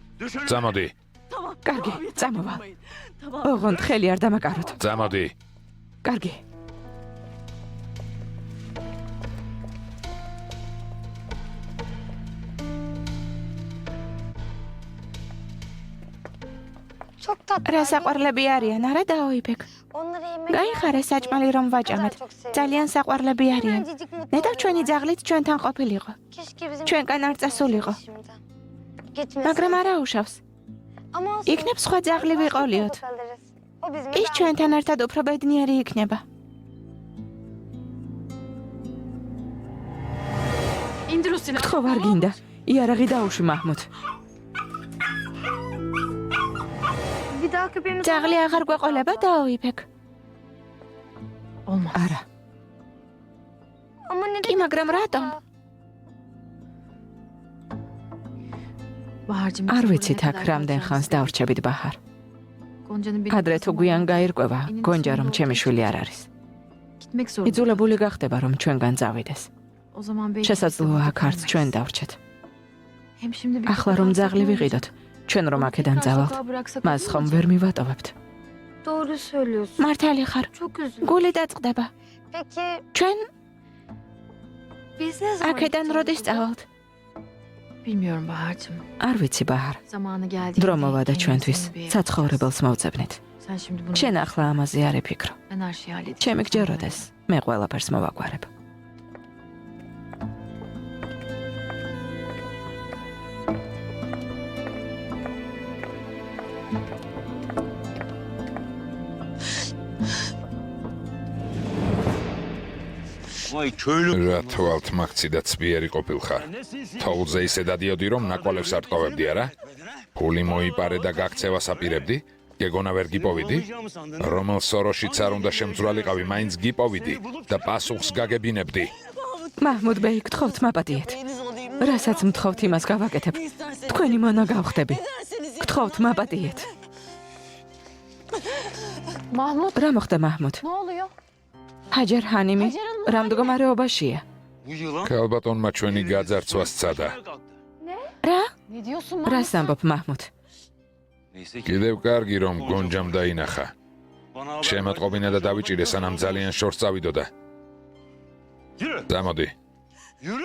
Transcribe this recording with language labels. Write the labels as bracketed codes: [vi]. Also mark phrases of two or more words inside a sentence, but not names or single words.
[ka] წამოდი. კარგი, წამოვალ. ოღონდ ხელი არ დამაკაროთ. წამოდი. კარგი. [tr] Çok tatlı. [ka] რა საყვარლები არიან, არა დაოიფეკ? [tr] Onları yemek [ka] გაიხარე საჭმელი რომ ვაჭამეთ. ძალიან საყვარლები არიან. ნეტავ ჩვენი ძაღლით ჩვენთან ყოფილიყო. [tr] Keşke bizim [ka] ჩვენგან არ წასულიყო. [tr] şimdi. Gitmesin. [ka] მაგრამ არა უშავს. [tr] Ama olsun. [ka] იქნებ სხვა ძაღლი ვიყოლიოთ. [tr] O bizim [ka] ის ჩვენთან ერთად უფრო ბედნიერი იქნება. [tr] İndir o silahı. [ka] გთხოვ არ გინდა. იარაღი დაუშვი მაჰმუდ. [tr] Bir daha köpeğimiz [ka] ძაღლი აღარ გვეყოლება დაოიფეკ. [tr] Olmaz. [ka] არა. [tr] Ama neden? [ka] კი, მაგრამ რატომ? [tr] Bahar'cığım. [ka] არ ვიცით აქ რამდენ ხანს დავრჩებით ბაჰარ. [tr] Gonca'nın [ka] ადრე თუ გვიან გაირკვევა, გონჯა რომ ჩემი შვილი არ არის. [tr] Gitmek zorunda. [ka] იძულებული გახდება რომ ჩვენგან წავიდეს. [tr] O zaman belki [ka] შესაძლოა აქ არც ჩვენ დავრჩეთ. [tr] Hem şimdi bir [ka] ახლა რომ ძაღლი ვიყიდოთ, ჩვენ რომ აქედან წავალთ, მას ხომ ვერ მივატოვებთ. [tr] Doğru söylüyorsun. [ka] მართალი ხარ. [tr] Çok üzüldüm. [ka] გული დაწყდება. [tr] Peki [ka] ჩვენ [tr] biz ne zaman [ka] აქედან [tr] gideceğiz [ka] როდის [tr] buradan? [ka] წავალთ? [tr] Bilmiyorum Bahar'cığım. [ka] არ ვიცი ბაჰარ. [tr] Zamanı geldi. [ka] დრო მოვა და ჩვენთვის საცხოვრებელს მოვძებნით. [tr] Sen şimdi bunu... [ka] შენ ახლა ამაზე არ იფიქრო. [tr] Ben her şeyi halledeceğim. [ka] ჩემი გჯეროდეს, მე ყველაფერს მოვაგვარებ. [tr] Vay köylü. [ka] რა თვალთ მაგცი და ცბიერი ყოფილხარ. თოვლზე ისე დადიოდი რომ ნაკვალევს არ ტყოვებდი არა? ფული მოიპარე და გაქცევას აპირებდი? გეგონა ვერ გიპოვიდი? რომელ სოროშიც არ უნდა შემძვრალიყავი, მაინც გიპოვიდი და პასუხს გაგებინებდი. მაჰმუდ ბეი, გთხოვთ მაპატიეთ. რასაც მთხოვთ იმას გავაკეთებ. თქვენი მონა გავხდები. გთხოვთ მაპატიეთ. Mahmut რა მოხდა მაჰმუდ? [tr] ne oluyor? [ka] ჰაჯარ ჰანიმი რა მდგომარეობაშია? [tr] Bu yılan. [ka] ქალბატონმა ჩვენი გაძარცვა სცადა. რა? [tr] Ne diyorsun [ka] რას ამბობ მაჰმუდ? [tr] Neyse ki. [ka] კიდევ კარგი რომ გონჯამ დაინახა. [tr] Bana haber [ka] შემატყობინა და დავიჭირე სანამ ძალიან შორს წავიდოდა. [tr] Yürü. [ka] დამოდი. [tr] Yürü.